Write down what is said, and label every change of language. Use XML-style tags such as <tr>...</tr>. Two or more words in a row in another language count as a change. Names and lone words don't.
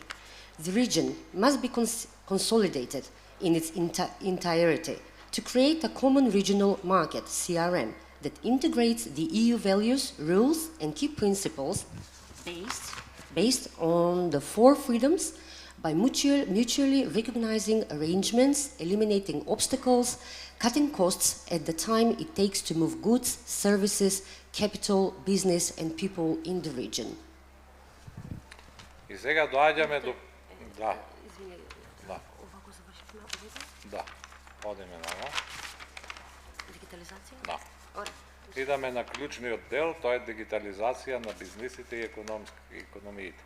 <en>The region must be consolidated in its entirety to create a common regional market, CRM, that integrates the EU values, rules, and key principles based on the 4 freedoms by mutually recognizing arrangements, eliminating obstacles, cutting costs at the time it takes to move goods, services, capital, business, and people in the region.</en> <mk>И сега доаѓаме до... Да. Да. Одиме на ово. Дигитализација? Да. Идаме на клучниот дел, тоа е дигитализација на бизнисите и економиите.</mk>